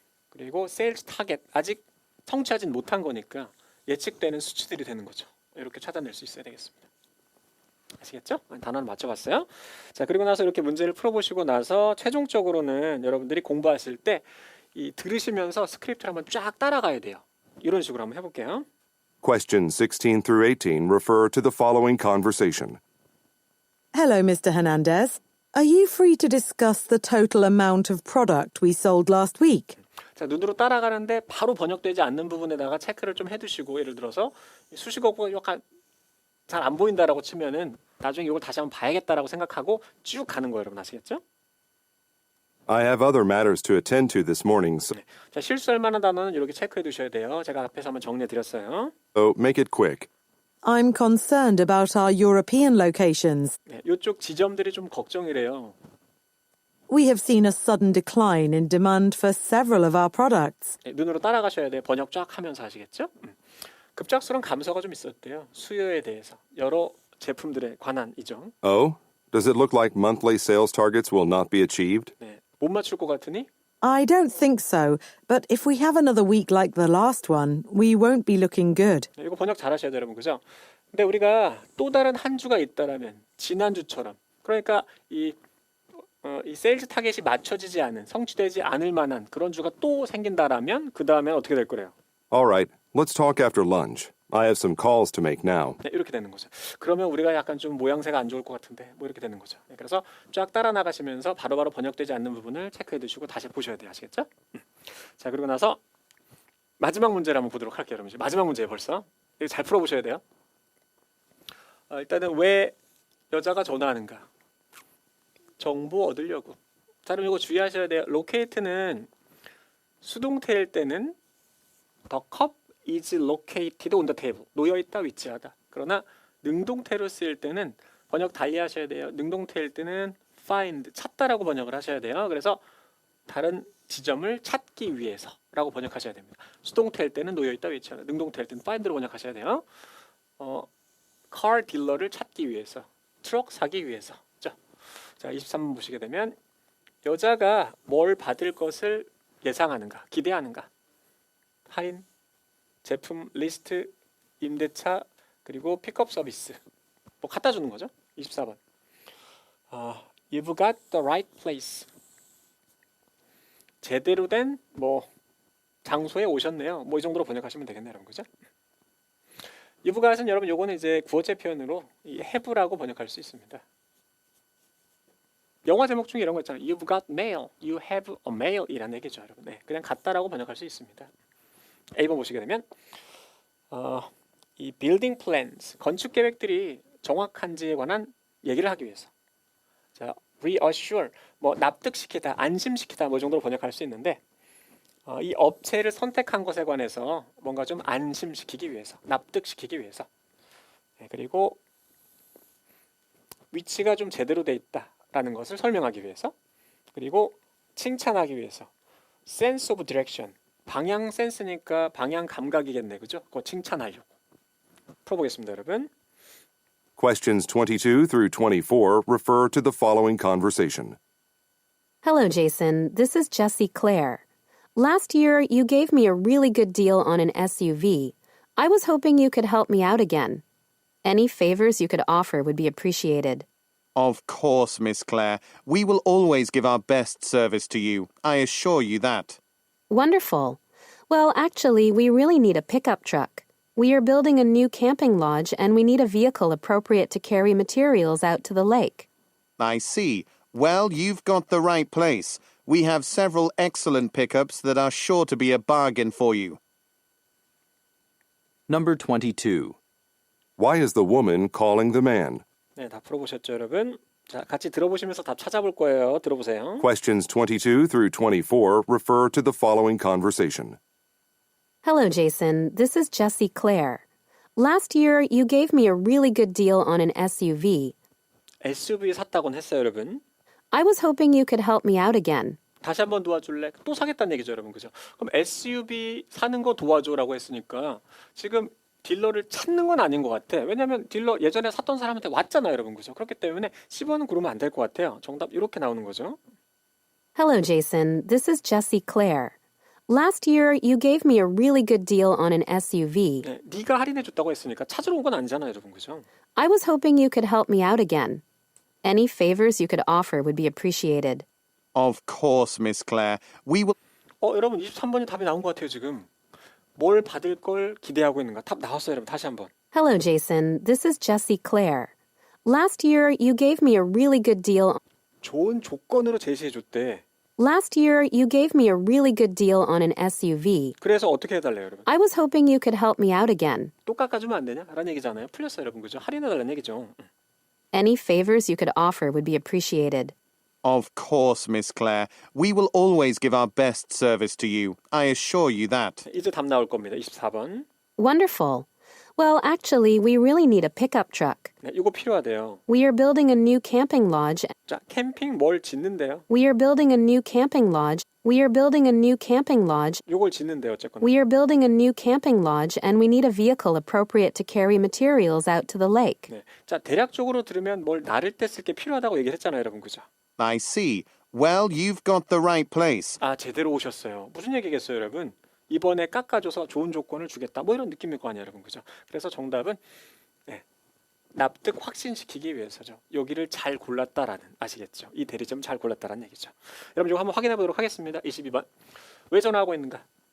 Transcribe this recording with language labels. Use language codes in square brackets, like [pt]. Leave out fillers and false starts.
[ko] 그리고 세일즈 타겟 아직 성취하진 못한 거니까 예측되는 수치들이 되는 거죠. 이렇게 찾아낼 수 있어야 되겠습니다. 아시겠죠? 단어를 맞춰봤어요. 자, 그리고 나서 이렇게 문제를 풀어보시고 나서 최종적으로는 여러분들이 공부하실 때 이 들으시면서 스크립트를 한번 쫙 따라가야 돼요. 이런 식으로 한번 해볼게요. [en] Questions 16 through 18 refer to the following conversation. Hello, Mr. Hernandez. Are you free to discuss the total amount of product we sold last week? [ko] 자, 눈으로 따라가는데 바로 번역되지 않는 부분에다가 체크를 좀 해두시고, 예를 들어서 수식어가 약간 잘 안 보인다라고 치면은 나중에 이걸 다시 한번 봐야겠다라고 생각하고 쭉 가는 거예요, 여러분. 아시겠죠? [en] I have other matters to attend to this morning, [ko] 자, 실수할 만한 단어는 이렇게 체크해 두셔야 돼요. 제가 앞에서 한번 정리해 드렸어요. [en] so make it quick. I'm concerned about our European locations. [ko] 네, 이쪽 지점들이 좀 걱정이래요. [en] We have seen a sudden decline in demand for several of our products. [ko] 네, 눈으로 따라가셔야 돼요. 번역 쫙 하면서 하시겠죠? 급작스러운 감소가 좀 있었대요. 수요에 대해서 여러 제품들에 관한 이점. [en] Oh? Does it look like monthly sales targets will not be achieved? [ko] 네, 못 맞출 것 같으니 [en] I don't think so, but if we have another week like the last one, we won't be looking good. [ko] 네, 이거 번역 잘하셔야 돼요, 여러분, 그죠? 근데 우리가 또 다른 한 주가 있다라면 지난주처럼, 그러니까 이 세일즈 타겟이 맞춰지지 않은, 성취되지 않을 만한 그런 주가 또 생긴다라면 그 다음엔 어떻게 될 거래요? [en] All right, let's talk after lunch. I have some calls to make now. [ko] 네, 이렇게 되는 거죠. 그러면 우리가 약간 좀 모양새가 안 좋을 것 같은데 뭐 이렇게 되는 거죠. 네, 그래서 쫙 따라 나가시면서 바로바로 번역되지 않는 부분을 체크해 두시고 다시 보셔야 돼요. 아시겠죠? 자, 그리고 나서 마지막 문제를 한번 보도록 할게요, 여러분. 마지막 문제예요, 벌써. 이거 잘 풀어보셔야 돼요. 일단은 왜 여자가 전화하는가? 정보 얻으려고. 자, 그럼 이거 주의하셔야 돼요. locate는 수동태일 때는 [en] the cup is located on the table. [ko] 놓여 있다, 위치하다. 그러나 능동태로 쓰일 때는 번역 달리하셔야 돼요. 능동태일 때는 find, 찾다라고 번역을 하셔야 돼요. 그래서 다른 지점을 찾기 위해서라고 번역하셔야 됩니다. 수동태일 때는 놓여 있다, 위치하다. 능동태일 때는 find로 번역하셔야 돼요. car 딜러를 찾기 위해서, 트럭 사기 위해서. 자, 23번 보시게 되면 여자가 뭘 받을 것을 예상하는가, 기대하는가? 할인, 제품 리스트, 임대차, 그리고 픽업 서비스. 뭐 갖다 주는 거죠. 24번. [en] You've got the right place. [ko] 제대로 된 뭐 장소에 오셨네요. 뭐 이 정도로 번역하시면 되겠네요, 여러분. 그죠? [en] You've got [ko] 은 여러분 요거는 이제 구어체 표현으로 이 have라고 번역할 수 있습니다. 영화 제목 중에 이런 거 있잖아요. [en] You've got mail. You have a mail [ko] 이라는 얘기죠, 여러분. 네, 그냥 같다라고 번역할 수 있습니다. A번 보시게 되면 이 building plans, 건축 계획들이 정확한지에 관한 얘기를 하기 위해서. 자, reassure, 뭐 납득시키다, 안심시키다 뭐 정도로 번역할 수 있는데 이 업체를 선택한 것에 관해서 뭔가 좀 안심시키기 위해서, 납득시키기 위해서. 네, 그리고 위치가 좀 제대로 돼 있다라는 것을 설명하기 위해서. 그리고 칭찬하기 위해서. sense of direction, 방향 센스니까 방향 감각이겠네, 그죠? 그거 칭찬하려고. 풀어보겠습니다, 여러분. [en] Questions 22 through 24 refer to the following conversation. Hello, Jason. This is Jessie Clare. Last year, you gave me a really good deal on an SUV. I was hoping you could help me out again. Any favors you could offer would be appreciated. Of course, Miss Clare. We will always give our best service to you. I assure you that. Wonderful. Well, actually, we really need a pickup truck. We are building a new camping lodge and we need a vehicle appropriate to carry materials out to the lake. I see. Well, you've got the right place. We have several excellent pickups that are sure to be a bargain for you. Number 22. Why is the woman calling the man? [ko] 네, 다 풀어보셨죠, 여러분? 자, 같이 들어보시면서 답 찾아볼 거예요. 들어보세요. [en] Questions 22 through 24 refer to the following conversation. Hello, Jason. This is Jessie Clare. Last year, you gave me a really good deal on an SUV. [ko] SUV 샀다고는 했어요, 여러분. [en] I was hoping you could help me out again. [ko] 다시 한번 도와줄래? 또 사겠다는 얘기죠, 여러분. 그죠? 그럼 SUV 사는 거 도와줘라고 했으니까 지금 딜러를 찾는 건 아닌 것 같아. 왜냐면 딜러 예전에 샀던 사람한테 왔잖아요, 여러분. 그죠? 그렇기 때문에 10원은 그러면 안 될 것 같아요. 정답 이렇게 나오는 거죠. [en] Hello, Jason. This is Jessie Clare. Last year, you gave me a really good deal on an SUV. [ko] 네, 네가 할인해 줬다고 했으니까 찾으러 온 건 아니잖아요, 여러분. 그죠? [en] I was hoping you could help me out again. Any favors you could offer would be appreciated. Of course, Miss Clare. We will. [ko] 여러분 23번이 답이 나온 것 같아요, 지금. 뭘 받을 걸 기대하고 있는가? 답 나왔어요, 여러분. 다시 한번. [en] Hello, Jason. This is Jessie Clare. Last year, you gave me a really good deal. [ko] 좋은 조건으로 제시해 줬대. [en] Last year, you gave me a really good deal on an SUV. [ko] 그래서 어떻게 해달래요, 여러분? [en] I was hoping you could help me out again. [ko] 또 깎아주면 안 되냐? 라는 얘기잖아요. 풀렸어요, 여러분. 그죠? 할인해달라는 얘기죠. [en] Any favors you could offer would be appreciated. Of course, Miss Clare. We will always give our best service to you. I assure you that. [ko] 이제 답 나올 겁니다. 24번. [en] Wonderful. Well, actually, we really need a pickup truck. [ko] 네, 이거 필요하대요. [en] We are building a new camping lodge. [ko] 자, 캠핑 뭘 짓는데요? [en] We are building a new camping lodge. We are building a new camping lodge. [ko] 요걸 짓는데요, 어쨌거나. [en] We are building a new camping lodge and we need a vehicle appropriate to carry materials out to the lake. [ko] 네. 자, 대략적으로 들으면 뭘 나를 때 쓸 게 필요하다고 얘기를 했잖아요, 여러분. 그죠? [en] I see. Well, you've got the right place. [ko] 아, 제대로 오셨어요. 무슨 얘기겠어요, 여러분? 이번에 깎아줘서 좋은 조건을 주겠다. 뭐 이런 느낌일 거 아니에요, 여러분. 그죠? 그래서 정답은 네, 납득 확신시키기 위해서죠. 여기를 잘 골랐다라는, 아시겠죠? 이 대리점 잘 골랐다라는 얘기죠. 여러분 이거 한번 확인해 보도록 하겠습니다. 22번. 왜 전화하고 있는가?